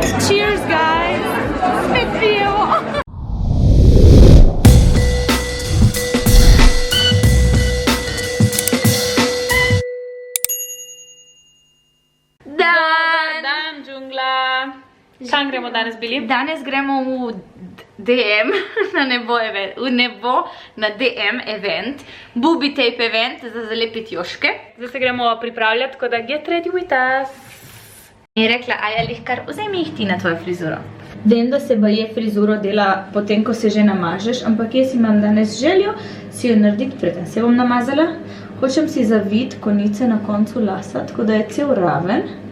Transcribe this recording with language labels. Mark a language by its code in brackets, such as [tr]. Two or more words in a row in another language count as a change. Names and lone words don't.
[en] Cheers, guys! [sl] Spet pijemo! Dan, džungla! Kam gremo danes bili? Danes gremo v DM, na nebo na DM event, [en] booby tape event [sl] za zalepiti joške. Zdaj se gremo pripravljati, tako da [en] get ready with us. [sl] In je rekla, Aja, kar vzemi jih ti na tvojo frizuro. Vem, da se baje frizuro dela potem, ko se že namažeš, ampak jaz imam danes željo si jo narediti preden se bom namazala. Hočem si zaviti konice na koncu lasa, tako da je cel raven.